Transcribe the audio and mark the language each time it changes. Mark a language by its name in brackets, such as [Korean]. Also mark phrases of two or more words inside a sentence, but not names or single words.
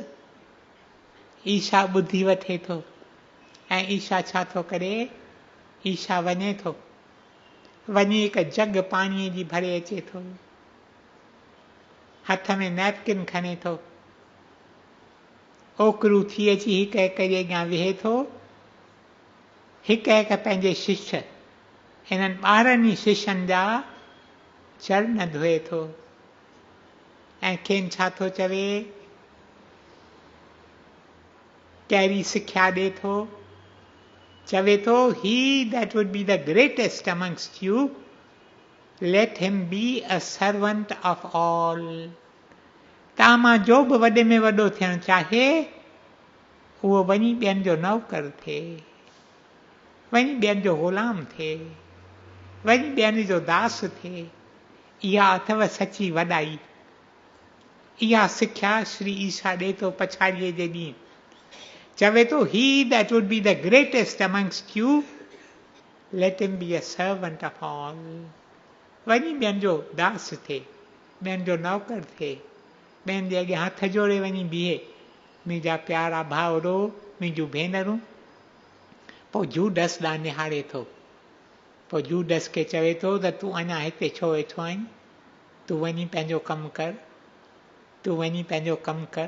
[Sindhi] ईशा ॿुधी वठे थो ऐं ईशा छा थो करे, ईशा वञे थो, वञी हिकु जग पाणीअ जी भरे अचे थो, हथ में नैपकिन खणे थो, ओकरू थी अची हिकु हिकु जे अॻियां वेहे थो, हिकु हिकु पंहिंजे शिष्य, हिननि 12 शिष्यनि जा चरण धोए थो ऐं खेनि छा थो चवे, कहिड़ी सिख्या ॾे थो, चवे थो [English] he that would be the greatest amongst you, let him be a servant of all. [Sindhi] तव्हां मां जो बि वॾे में वॾो थियणु चाहे उहो वञी ॿियनि जो नौकर थिए, वञी ॿियनि जो ग़ुलाम थिए, वञी ॿियनि जो दास थिए। इहा अथव सची वॾाई, इहा सिख्या श्री ईशा ॾे थो पछाड़ीअ जे ॾींहुं। चवे थो [English] he that would be the greatest amongst you, let him be a servant of all. [Sindhi] वञी ॿियनि जो दास थिए, ॿियनि जो नौकर थिए, ॿियनि जे अॻियां हथ जोड़े वञी बीहे, मुंहिंजा प्यारा भाउरो, मुंहिंजूं भेनरूं। पोइ जूडस ॾांहुं निहारे थो, पोइ जूडस खे चवे थो त तूं अञा हिते छो वेठो आहीं, तूं वञी पंहिंजो कमु कर, तूं वञी पंहिंजो कमु कर।